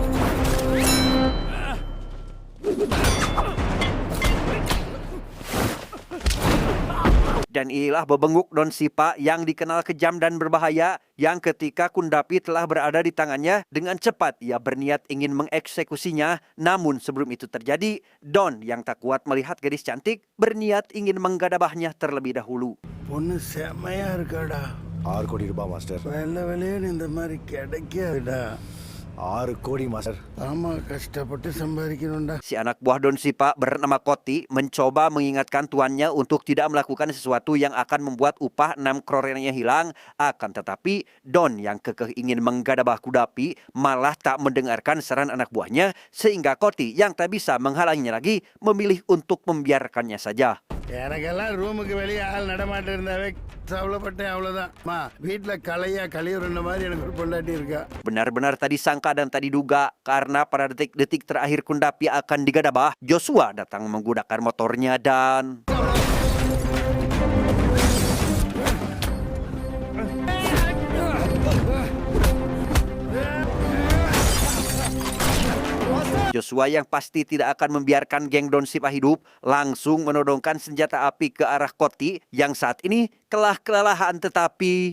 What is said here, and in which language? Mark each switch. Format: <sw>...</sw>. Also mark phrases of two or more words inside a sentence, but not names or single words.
<id>Dan inilah bebenguk Don Sipa yang dikenal kejam dan berbahaya yang ketika Kundapi telah berada di tangannya, dengan cepat ia berniat ingin mengeksekusinya. Namun sebelum itu terjadi, Don yang tak kuat melihat gadis cantik berniat ingin menggadabahnya terlebih dahulu.</id> <ta>பொண்ணு செம்மையா இருக்காடா 6 கோடி ரூபாய் மாஸ்டர் வெள்ளை வெளியேன்னு இந்த மாதிரி கிடைக்காதுடா 6 கோடி மாஸ்டர் ஆமா கஷ்டப்பட்டு சம்பாதிக்கணும்டா</ta> <id>Si anak buah Don Sipa bernama Koti mencoba mengingatkan tuannya untuk tidak melakukan sesuatu yang akan membuat upah 6 crore-nya hilang. Akan tetapi Don yang kekeh ingin menggadabah Kundapi malah tak mendengarkan saran anak buahnya, sehingga Koti yang tak bisa menghalanginya lagi memilih untuk membiarkannya saja.</id> <ta>எனக்கெல்லாம் ரூமுக்கு வெளியே ஆள் நடமாட்டம் இருந்தாவே கவலைப்பட்டேன் அவ்வளவுதான் மா வீட்டுல கலையா கலியுருண்ட மாதிரி எனக்கு ஒரு பொண்டாட்டி இருக்கா</ta> <id>Benar-benar tak disangka dan tak diduga karena pada detik-detik terakhir Kundapi akan digadabah, Joshua datang menggunakan motornya dan Joshua yang pasti tidak akan membiarkan geng Don Sipa hidup langsung menodongkan senjata api ke arah Koti yang saat ini telah kelelahan tetapi</id>